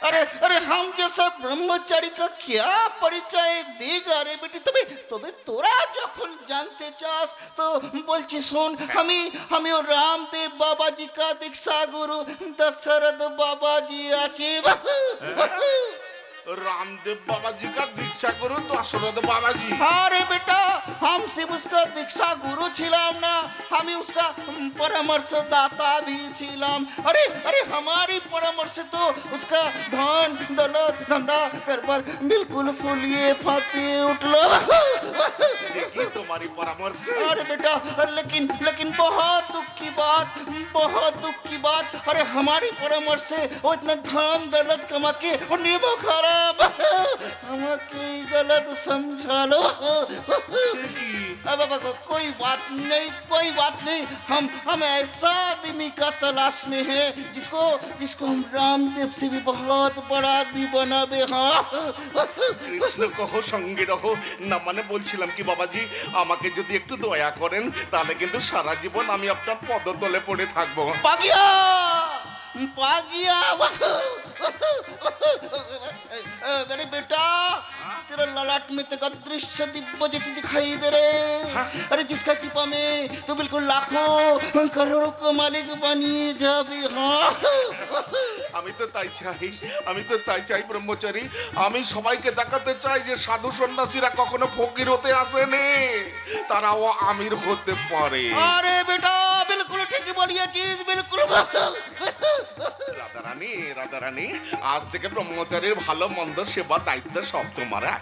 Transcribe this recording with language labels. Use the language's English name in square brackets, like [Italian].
[Hindi] अरे अरे हम जैसा ब्रह्मचारी का क्या परिचय देगा रे बेटी? [Bangla] तबे तोरा যখন জানতে চাস তো বলছি শোন। আমি রামদেব বাবাজি [Hindi] का दीक्षा गुरु दशरथ बाबाजी [Bangla] আছে। [Hindi] रामदेव बाबा जी का दीक्षा गुरु दशरथ बाबा जी। अरे बेटा हम सिर्फ उसका दीक्षा गुरु छिलाम ना, हम उसका परामर्शदाता भी छिलाम। अरे अरे हमारी परामर्श तो उसका धन दौलत धंधा करबर बिल्कुल फूलिए फापिए उठलो। की तुम्हारी परामर्श? अरे बेटा लेकिन बहुत दुख की बात, बहुत दुख की बात। अरे हमारी परामर्श से वो इतना धन दौलत कमा के वो निमो खराब [Bangla] আমাকে [Hindi] गलत समझा लो। अब कोई बात नहीं। हम ऐसा आदमी का तलाश में है जिसको हम रामदेव से भी बहुत बड़ा आदमी बनाबे। हाँ [Bangla] কৃষ্ণ কহ সঙ্গে রহো না, মানে বলছিলাম কি বাবাজি, আমাকে যদি একটু দয়া করেন তাহলে কিন্তু সারা জীবন আমি আপনার পদতলে পড়ে থাকবো। [Hindi] पागिया अरे बेटा तेरा ललाट में तेरा दृश्य दिव्य ज्योति दिखाई दे रहे। अरे जिसका कृपा में तो बिल्कुल लाखों करोड़ों का मालिक बनी जाबी। हाँ [Bangla] আমি তো তাই চাই ব্রহ্মচারী। আমি সবাইকে দেখাতে চাই যে সাধু সন্ন্যাসীরা কখনো ফকির হতে আসেনি, তারাও আমির হতে পারে। [Hindi] अरे बेटा बिल्कुल ठीक बोलिएছিস, बिल्कुल। [Bangla] রাধারানী আজ থেকে ব্রহ্মচারীর ভালো মন্দ সেবা দায়িত্ব সব তোমার।